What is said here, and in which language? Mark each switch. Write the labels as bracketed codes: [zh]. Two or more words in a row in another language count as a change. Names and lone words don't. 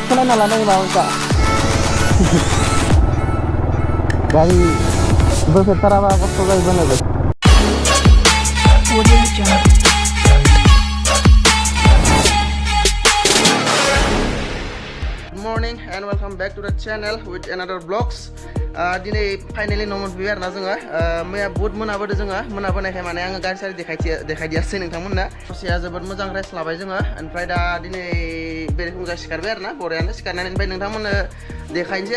[brx] खालामना लानाय माबासा गारि बोफेरथाराबा खस्थ' जायो बोनोबो [en] morning and welcome back to the channel with another vlogs [brx] दिनै फाइनाली न' मोनफैबाय आरोना जोङो मैया बहुत मोनाबोदों जोङो मोनाबोनायखाय माने आङो गारि सारि देखायदियासै नोंथांमोननो ससेया जोबोद मोजां रेस्ट लाबाय जोङो ओमफ्राय दा दिनै बेरेफुंजा सिखारबाय आरोना बरियानो सिखारनानै ओमफ्राय नोंथांमोननो देखायनोसै